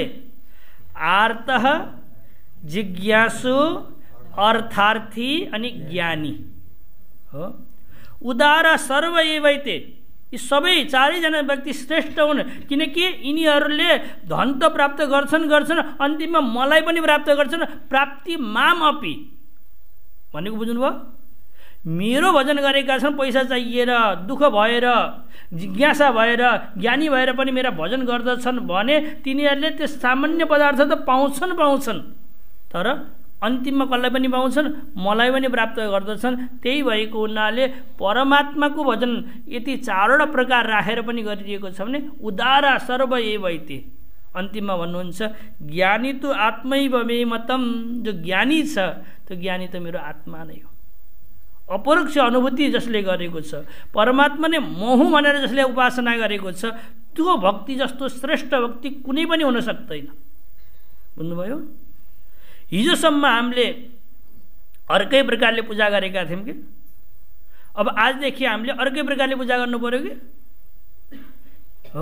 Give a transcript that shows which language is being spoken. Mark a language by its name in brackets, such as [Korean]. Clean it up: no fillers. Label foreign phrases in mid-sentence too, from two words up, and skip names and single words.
[Nepali] आर्त, जिज्ञासु, अर्थार्थी अनि ज्ञानी हो। [Sanskrit] उदार सर्व एवैते, [Nepali] यी सबै चारैजना व्यक्ति श्रेष्ठ हुन्, किनकि यिनीहरूले धन त प्राप्त गर्छन् अन्तिममा मलाई पनि प्राप्त गर्छन्। [Sanskrit] प्राप्ति माम अपि [Nepali] भनेको बुझ्नुभयो? मेरो भजन गरेका छन्, पैसा चाहिएर, दुःख भएर, जिज्ञासा भएर, ज्ञानी भएर पनि मेरा भजन गर्दछन् भने तिनीहरूले त्यो सामान्य पदार्थ त पाउँछन्, तर अन्तिममा कसलाई पनि पाउँछन्? मलाई पनि प्राप्त गर्दछन्। त्यही भएको हुनाले परमात्माको भजन यति चारवटा प्रकार राखेर पनि गरिएको छ भने [Sanskrit] उदारा सर्व एवैते। [Nepali] अन्तिममा भन्नुहुन्छ [Sanskrit] ज्ञानी तु आत्मैव मे मतम, [Nepali] जो ज्ञानी छ त्यो ज्ञानी त मेरो आत्मा नै हो। अपरोक्ष अनुभूति जसले गरेको छ, परमात्मा नै म हुँ भनेर जसले उपासना गरेको छ, त्यो भक्ति जस्तो श्रेष्ठ भक्ति कुनै पनि हुन सक्दैन। बुझ्नुभयो? हिजोसम्म हामीले अर्कै प्रकारले पूजा गरेका थियौँ कि अब आजदेखि हामीले अर्कै प्रकारले पूजा गर्नु पर्यो कि हो?